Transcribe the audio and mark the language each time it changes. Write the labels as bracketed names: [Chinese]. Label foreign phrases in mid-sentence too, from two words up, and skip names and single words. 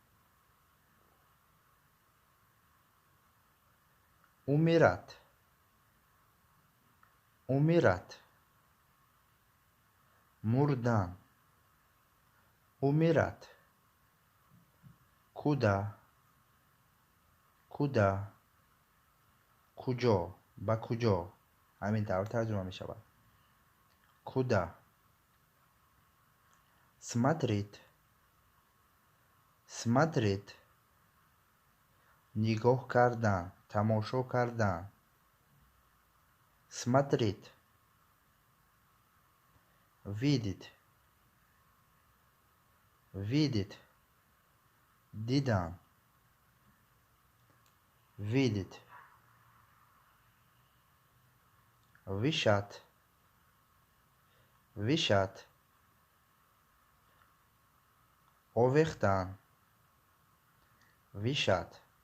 [Russian] умирать, умирать, мурдан, умирать, куда, куда, [Tajik] куджо, ба куджо [Persian] همین طور ترجمه می شود куда [Russian] смотреть смотреть [Persian] نگاه کردن تماشا کردن [Russian] смотреть видеть видеть دیدن видеть вешать вешать овехтан вешать